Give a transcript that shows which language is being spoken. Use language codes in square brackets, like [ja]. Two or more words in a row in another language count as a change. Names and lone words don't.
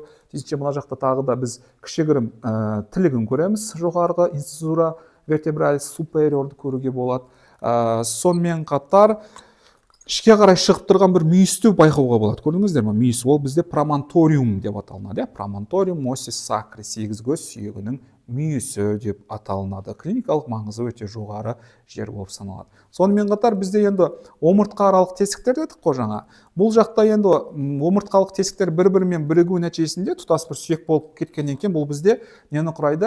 [kk] Тиісінше мына жақта тағы да біз кішігірім тілігін көреміз, жоғарғы [la] incisura vertebralis superior [kk] көруге болады. Сонымен қатар ішке қарай шығып тұрған бір мүйісті байқауға болады. Көрдіңіздер ме? Мүйіс, ол бізде проmontorium деп аталынады. [la] promontorium ossis sacri, [kk] 8 көз сүйегінің мүйісі деп аталынады. Клиникалық маңызы өте жоғары жер болып саналады. Сонымен қатар бізде енді омыртқа аралық тесіктер дедік қой жаңа. Бұл жақта енді омыртқалық тесіктер бір-бірімен бірігу нәтижесінде тұтас бір сүйек болып кеткеннен кейін бұл бізде нені құрайды?